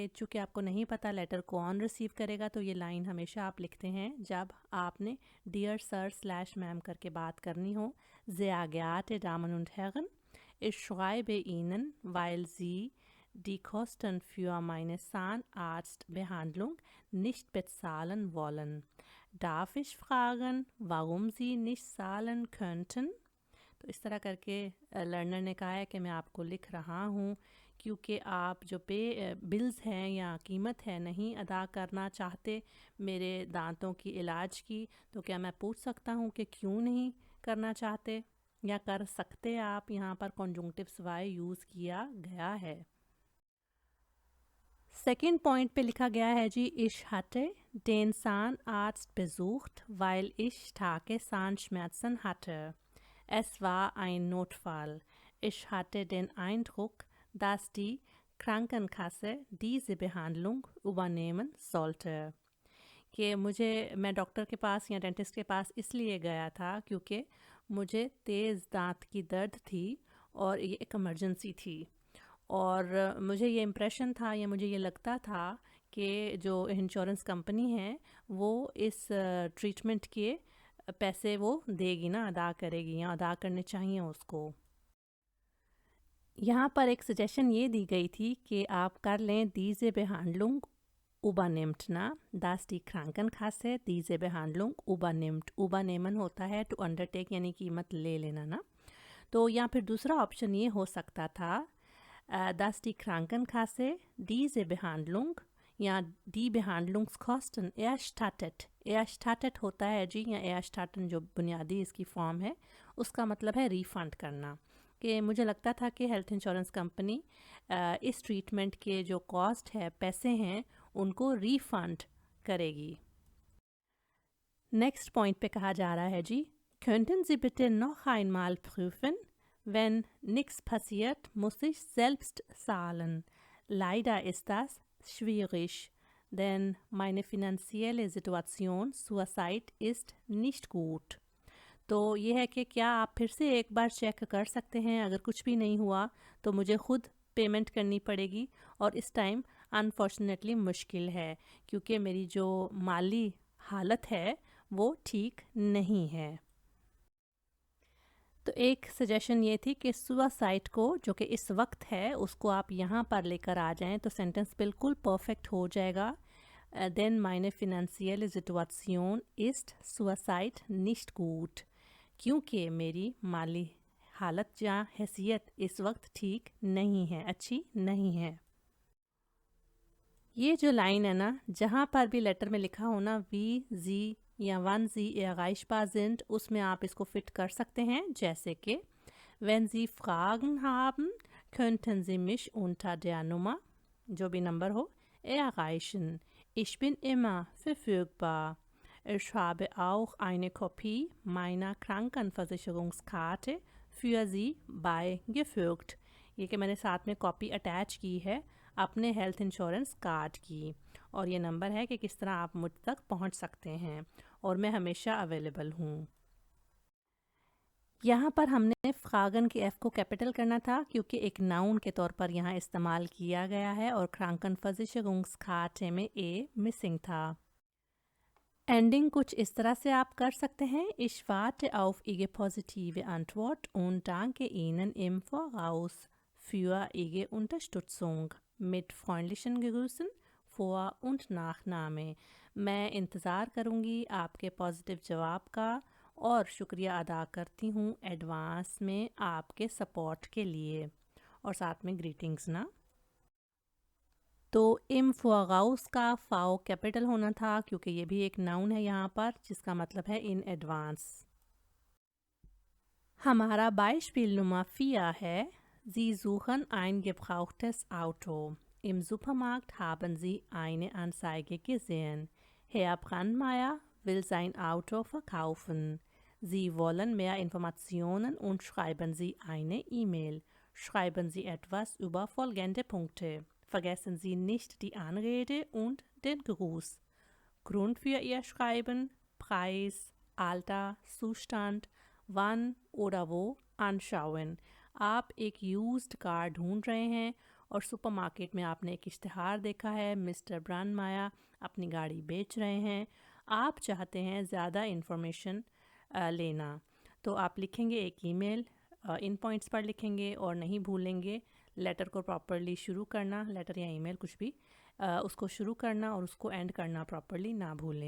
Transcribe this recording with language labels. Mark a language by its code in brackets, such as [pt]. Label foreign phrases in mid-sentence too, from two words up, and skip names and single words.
[hi] चूँकि आपको नहीं पता लेटर कौन रिसीव करेगा, तो ये लाइन हमेशा आप लिखते हैं जब आपने [en] Dear Sir slash Ma'am [hi] करके बात करनी हो। [de] Sehr geehrte Damen und Herren, ich schreibe Ihnen, weil Sie die Kosten für meine Zahnarztbehandlung nicht bezahlen wollen. Darf ich fragen, warum Sie nicht zahlen könnten? [hi] तो इस तरह करके लर्नर ने कहा है कि मैं आपको लिख रहा हूँ क्योंकि आप जो बिल्स हैं या कीमत है नहीं अदा करना चाहते मेरे दांतों की इलाज की। तो क्या मैं पूछ सकता हूँ कि क्यों नहीं करना चाहते या कर सकते आप। यहाँ पर कॉन्जुंक्टिव्स वाई यूज़ किया गया है। [en] second point [hi] पे लिखा गया है जी, [de] ich hatte den Zahnarzt besucht, weil ich starke Zahnschmerzen hatte. Es war ein Notfall. Ich hatte den Eindruck, dass die Krankenkasse diese Behandlung übernehmen sollte. [hi] कि मैं डॉक्टर के पास या डेंटिस्ट के पास इसलिए गया था क्योंकि मुझे तेज़ दांत की दर्द थी और ये एक इमरजेंसी थी। और मुझे ये इम्प्रेशन था या मुझे ये लगता था कि जो [en] insurance company [hi] है वो इस ट्रीटमेंट के पैसे वो देगी ना, अदा करेगी या अदा करने चाहिए उसको। यहाँ पर एक सजेशन ये दी गई थी कि आप कर लें [de] diese Behandlung übernimmt [hi] ना, [de] das die Krankenkasse diese Behandlung übernimmt। [hi] übernehmen होता है [en] to undertake [hi] यानी कीमत ले लेना ना। तो या फिर दूसरा ऑप्शन ये हो सकता था [de] dass die Krankenkasse diese Behandlung [hi] या [de] die Behandlungskosten erstattet। [hi] erstattet होता है जी, या erstatten जो बुनियादी इसकी फॉर्म है उसका मतलब है रिफ़ंड करना। कि मुझे लगता था कि [en] health insurance company [hi] इस ट्रीटमेंट के जो कॉस्ट है, पैसे हैं, उनको रिफ़ंड करेगी। [en] next point [hi] पे कहा जा रहा है जी, [de] könnten Sie bitte noch einmal prüfen? Wenn nichts passiert, muss ich selbst zahlen. Leider ist das schwierig, denn meine finanzielle Situation zurzeit ist nicht gut. [hi] तो ये है कि क्या आप फिर से एक बार चेक कर सकते हैं, अगर कुछ भी नहीं हुआ तो मुझे ख़ुद पेमेंट करनी पड़ेगी और इस [en] time unfortunately [hi] मुश्किल है क्योंकि मेरी जो माली हालत है वो ठीक नहीं है। तो एक सजेशन ये थी कि सुसाइड को जो कि इस वक्त है उसको आप यहाँ पर लेकर आ जाएं तो सेंटेंस बिल्कुल परफेक्ट हो जाएगा। [de] Denn meine finanzielle Situation ist zurzeit nicht gut। [hi] क्योंकि मेरी माली हालत या हैसियत इस वक्त ठीक नहीं है, अच्छी नहीं है। ये जो लाइन है ना, जहाँ पर भी लेटर में लिखा हो ना [de] wie Sie [hi] या [de] wann Sie erreichbar sind, [hi] उसमें आप इसको फिट कर सकते हैं, जैसे कि [de] wenn Sie Fragen haben, könnten Sie mich unter der Nummer, [hi] जो भी नंबर हो, [de] erreichen। Ich bin immer verfügbar। Ich habe auch eine Kopie meiner Krankenversicherungskarte für Sie beigefügt। [hi] ये कि मैंने साथ में कॉपी अटैच की है अपने [en] health insurance card [hi] की, और ये नंबर है कि किस तरह आप मुझ तक पहुंच सकते हैं, और मैं हमेशा अवेलेबल हूँ। यहाँ पर हमने फ्रागन के एफ़ को कैपिटल करना था क्योंकि एक नाउन के तौर पर यहाँ इस्तेमाल किया गया है और Krankenversicherungskarte में ए मिसिंग था। एंडिंग कुछ इस तरह से आप कर सकते हैं, [de] Ich warte auf Ihre positive Antwort und danke Ihnen im Voraus für Ihre Unterstützung। Mit freundlichen Grüßen, Vor- und Nachname। [hi] मैं इंतज़ार करूँगी आपके पॉजिटिव जवाब का और शुक्रिया अदा करती हूँ एडवांस में आपके सपोर्ट के लिए, और साथ में ग्रीटिंग्स ना। तो [de] im Voraus [hi] का फाओ कैपिटल होना था क्योंकि ये भी एक नाउन है यहाँ पर जिसका मतलब है [en] in advance. [de] हमारा Beispiel Nummer 4 है, Sie suchen ein gebrauchtes Auto। Im Supermarkt haben Sie eine Anzeige gesehen। Herr Brandmeier will sein Auto verkaufen। Sie wollen mehr Informationen und schreiben Sie eine E-Mail। Schreiben Sie etwas über folgende Punkte। Vergessen Sie nicht die Anrede und den Gruß। Grund für Ihr Schreiben, Preis, Alter, Zustand, wann oder wo anschauen। [hi] आप एक [en] used car [hi] ढूंढ रहे हैं और सुपरमार्केट में आपने एक इश्तिहार देखा है, मिस्टर ब्रांडमाया अपनी गाड़ी बेच रहे हैं। आप चाहते हैं ज़्यादा इन्फॉर्मेशन लेना, तो आप लिखेंगे एक ईमेल, इन पॉइंट्स पर लिखेंगे और नहीं भूलेंगे लेटर को प्रॉपरली शुरू करना, लेटर या ईमेल कुछ भी, उसको शुरू करना और उसको एंड करना प्रॉपरली ना भूलें।